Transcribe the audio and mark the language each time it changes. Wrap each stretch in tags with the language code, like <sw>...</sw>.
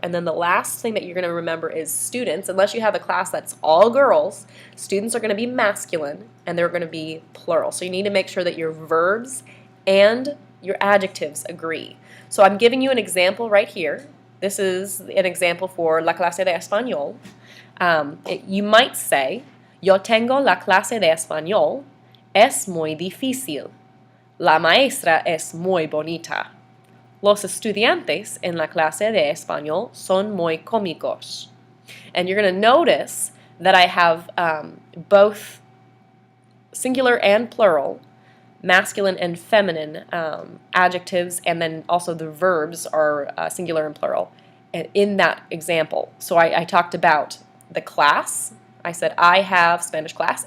<en>And then the last thing that you're going to remember is students. Unless you have a class that's all girls, students are going to be masculine, and they're going to be plural. So you need to make sure that your verbs and your adjectives agree. So I'm giving you an example right here. This is an example for la clase de español. You might say,</en> <es>yo tengo la clase de español. Es muy difícil. La maestra es muy bonita. Los estudiantes en la clase de español son muy cómicos.</es> <en>And you're going to notice that I have both singular and plural, masculine and feminine adjectives, and then also the verbs are singular and plural in that example. So I talked about the class. I said, I have Spanish class.</en>